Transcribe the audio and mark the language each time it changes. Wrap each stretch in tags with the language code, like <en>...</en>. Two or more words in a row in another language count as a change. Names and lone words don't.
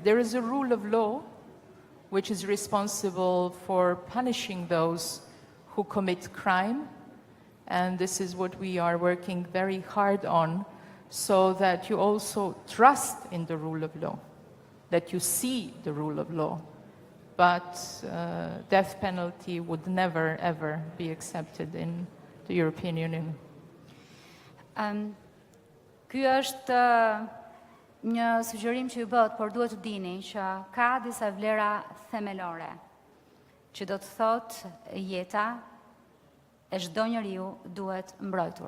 <en>There is a rule of law which is responsible for punishing those who commit crime, and this is what we are working very hard on, so that you also trust in the rule of law, that you see the rule of law. But death penalty would never, ever be accepted in the European Union.</en> <sq>Ky është një sugjerim që ju bëhet, por duhet të dini që ka disa vlera themelore, që do të thotë jeta e çdo njeriu duhet mbrojtur.</sq>